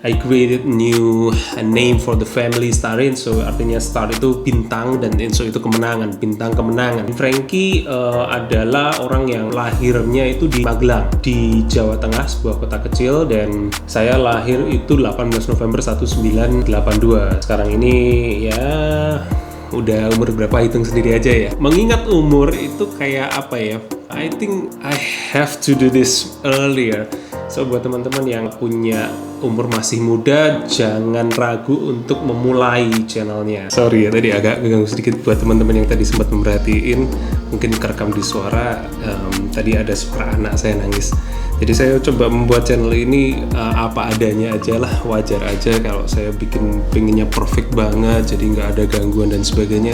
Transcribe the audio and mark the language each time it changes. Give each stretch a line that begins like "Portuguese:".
English: I created new name for the family,
Indonesian: Starenzo artinya star itu bintang dan Enzo itu kemenangan, bintang kemenangan. Frankie adalah orang yang lahirnya itu di Magelang, di Jawa Tengah, sebuah kota kecil, dan saya lahir itu 18 November 1982. Sekarang ini ya udah umur berapa, hitung sendiri aja ya. Mengingat umur itu kayak apa ya,
English: I think I have to do this earlier.
Indonesian: So buat teman-teman yang punya umur masih muda, jangan ragu untuk memulai channelnya. Sorry ya, tadi agak ganggu sedikit buat teman-teman yang tadi sempat memperhatiin, mungkin kerekam di suara, tadi ada suara anak saya nangis. Jadi saya coba membuat channel ini apa adanya aja lah, wajar aja kalau saya pengennya perfect banget, jadi nggak ada gangguan dan sebagainya.